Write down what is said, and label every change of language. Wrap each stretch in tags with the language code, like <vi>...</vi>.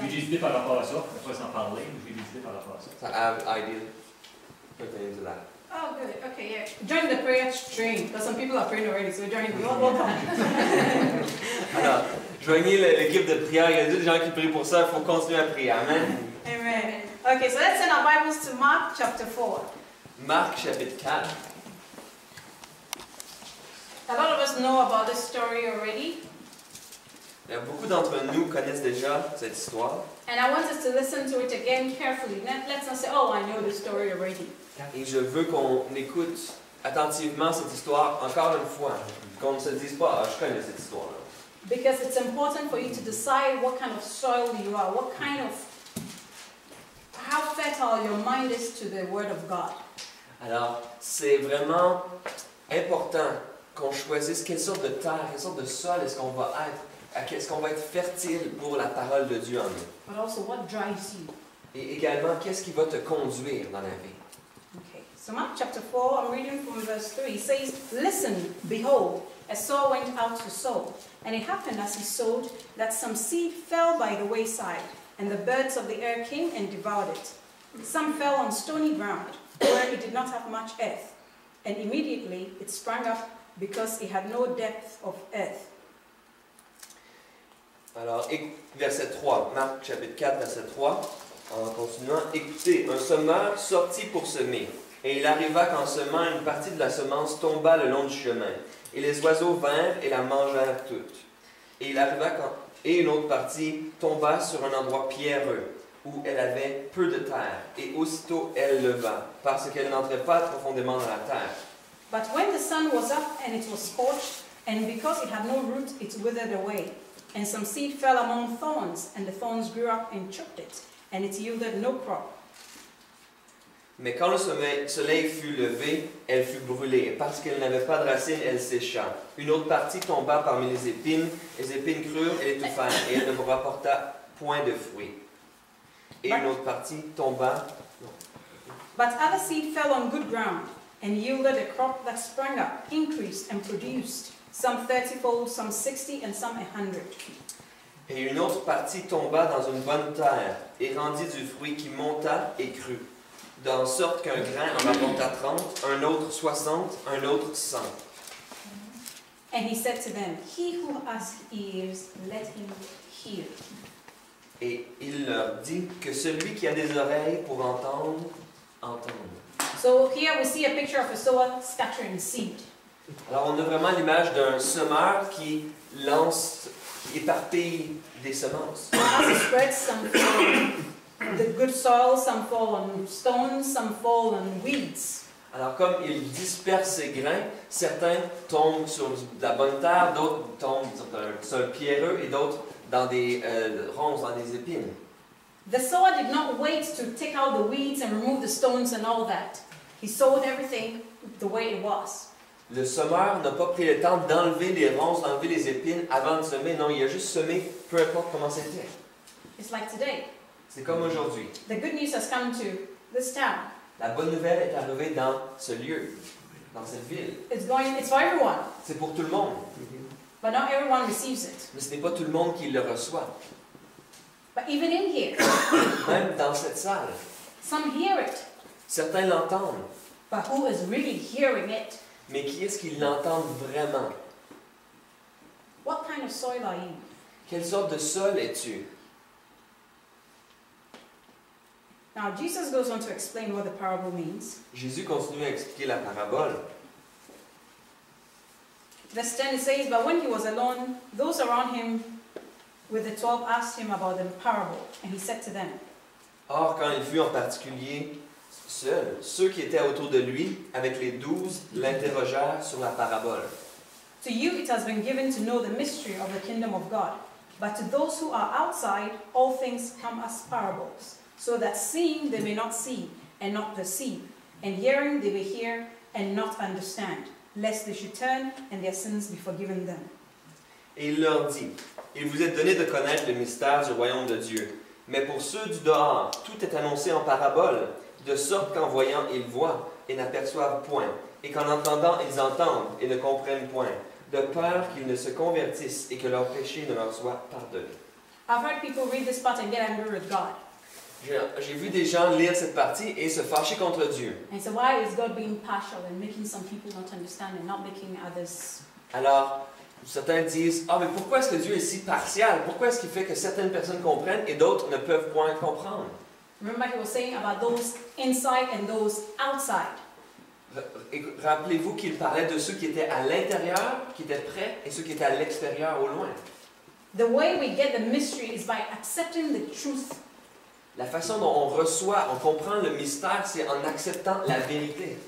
<fr>J'ai des idées par rapport à ça. On va s'en parler, mais j'ai des idées par rapport à ça.</fr> <en>So I have ideas pertaining to that. Oh, good. Okay, yeah. Join the prayer train, because some people are praying already, so join the welcome.</en> <fr>Alors, joignez l'équipe de prière. Il y a des gens qui prient pour ça. Il faut continuer à prier. Amen.</fr> <en>Amen. Okay, so let's send our Bibles to Mark chapter 4.</en> <fr>Marc chapitre 4.</fr> <en>A lot of us know about this story already.</en> <fr>Beaucoup d'entre nous connaissent déjà cette histoire.</fr> <en>And I want us to listen to it again carefully. Let's not say, oh, I know the story already.</en> <fr>Et je veux qu'on écoute attentivement cette histoire encore une fois. Qu'on ne se dise pas, ah, je connais cette histoire-là.</fr> <en>Because it's important for you to decide what kind of soil you are, how fertile your mind is to the Word of God.</en> <fr>Alors, c'est vraiment important qu'on choisisse quelle sorte de terre, quelle sorte de sol est-ce qu'on va être, est-ce qu'on va être fertile pour la parole de Dieu en nous.</fr> <en>But also what drives you.</en> <fr>Et également, qu'est-ce qui va te conduire dans la vie.</fr> <en>Okay, so Mark chapter 4, I'm reading from verse 3. It says, "Listen, behold, a sower went out to sow. And it happened as he sowed that some seed fell by the wayside, and the birds of the air came and devoured it. Some fell on stony ground, where it did not have much earth. And immediately it sprang up, because it had no depth of earth."</en> <fr>Alors, verset 3, Marc chapitre 4, verset 3, en continuant, écoutez, un semeur sortit pour semer, et il arriva qu'en semant, une partie de la semence tomba le long du chemin, et les oiseaux vinrent et la mangèrent toute. Et il arriva et une autre partie tomba sur un endroit pierreux, où elle avait peu de terre, et aussitôt elle leva, parce qu'elle n'entrait pas profondément dans la terre.</fr> <en>But when the sun was up and it was scorched, and because it had no root, it withered away. And some seed fell among thorns, and the thorns grew up and choked it, and it yielded no crop.</en> <fr>Mais quand le soleil fut levé, elle fut brûlée, et parce qu'elle n'avait pas de racines, elle sécha. Une autre partie tomba parmi les épines crurent et l'étouffèrent, et elle ne me rapporta point de fruits. Et une autre partie tomba.</fr> <en>But other seed fell on good ground, and yielded a crop that sprang up, increased, and produced, some 30-fold, some 60, and some 100.</en> <fr>Et une autre partie tomba dans une bonne terre, et rendit du fruit qui monta et crut, d'en sorte qu'un grain en rapporta 30, un autre 60, un autre 100.</fr> <en>And he said to them, "He who has ears, let him hear."</en> <fr>Et il leur dit que celui qui a des oreilles pour entendre, entende.</fr> <en>So here we see a picture of a sower scattering seed.</en> <fr>Alors on a vraiment l'image d'un semeur qui lance, qui éparpille des semences.</fr> <en>As it spreads, some fall on the good soil, some fall on stones, some fall on weeds.</en> <fr>Alors comme il disperse ses grains, certains tombent sur de la bonne terre, d'autres tombent sur un sol pierreux et d'autres dans des ronces, dans des épines.</fr> <en>The sower did not wait to take out the weeds and remove the stones and all that. He sowed everything the way it was.</en> <fr>Le semeur n'a pas pris le temps d'enlever les ronces, d'enlever les épines avant de semer. Non, il a juste semé, peu importe comment c'était.</fr> <en>It's like today.</en> <fr>C'est comme aujourd'hui.</fr> <en>The good news has come to this town.</en> <fr>La bonne nouvelle est arrivée dans ce lieu, dans cette ville.</fr> <en>It's for everyone,</en> <fr>C'est pour tout le monde.</fr> <en>but not everyone receives it.</en> <fr>Mais ce n'est pas tout le monde qui le reçoit.</fr> <en>But even in here,</en> <fr>Même dans cette salle.</fr> <en>some hear it.</en> <fr>Certains l'entendent.</fr> <en>But who is really hearing it?</en> <fr>Mais qui est-ce qui l'entend vraiment?</fr> <en>What kind of soil are you?</en> <fr>Quelle sorte de sol es-tu?</fr> <en>Now, Jesus goes on to explain what the parable means.</en> <fr>Jésus continue à expliquer la parabole.</fr> <en>Verse 10 it says, But when he was alone, those around him with the 12 asked him about the parable, and he said to them,</en> <fr>Or, quand il fut en particulier seul, ceux qui étaient autour de lui, avec les 12, l'interrogèrent sur la parabole.</fr> <en>To you it has been given to know the mystery of the kingdom of God, but to those who are outside, all things come as parables, so that seeing they may not see and not perceive, and hearing they may hear and not understand, lest they should turn and their sins be forgiven them.</en> <fr>Et il leur dit, Il vous est donné de connaître le mystère du royaume de Dieu. Mais pour ceux du dehors, tout est annoncé en parabole, de sorte qu'en voyant, ils voient et n'aperçoivent point, et qu'en entendant, ils entendent et ne comprennent point, de peur qu'ils ne se convertissent et que leurs péchés ne leur soient pardonnés.</fr> <en>I've heard people read this part and get angry with God.</en> <fr>J'ai vu des gens lire cette partie et se fâcher contre Dieu.</fr> <en>And so why is God being partial and making some people not understand and not making others?</en> <fr>Alors, certains disent, ah, mais pourquoi est-ce que Dieu est si partial? Pourquoi est-ce qu'il fait que certaines personnes comprennent et d'autres ne peuvent point comprendre?</fr> <en>Remember he was saying about those inside and those outside.</en> <fr>Rappelez-vous qu'il parlait de ceux qui étaient à l'intérieur, qui étaient près, et ceux qui étaient à l'extérieur, au loin.</fr> <en>The way we get the mystery is by accepting the truth.</en> <fr>La façon dont on reçoit, on comprend le mystère, c'est en acceptant la vérité.</fr>